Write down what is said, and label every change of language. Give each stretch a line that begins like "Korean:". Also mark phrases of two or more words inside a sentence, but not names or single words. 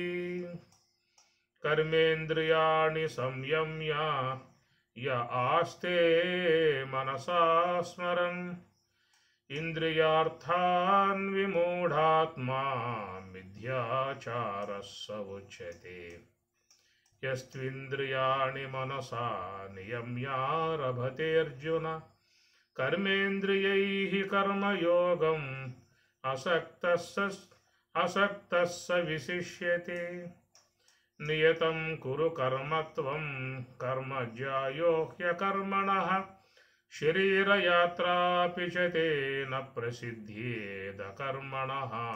Sanskrit: कर्मेन्द्रियाणि संयम्य य आस्ते मनसा स्मरन् इन्द्रियार्थान् विमूढात्मा मिथ्याचारः स उच्यते यस्त्विन्द्रियाणि मनसा नियम्यारभते अर्जुन కర్మేంద్రియైః కర్మయోగం అసక్తః స విశిష్యతే. నియతం కురు కర్మత్వం కర్మజ్యాయో హ్యకర్మణః శరీరయాత్రాపి చ తే న ప్రసిద్ధ్యేద కర్మణః.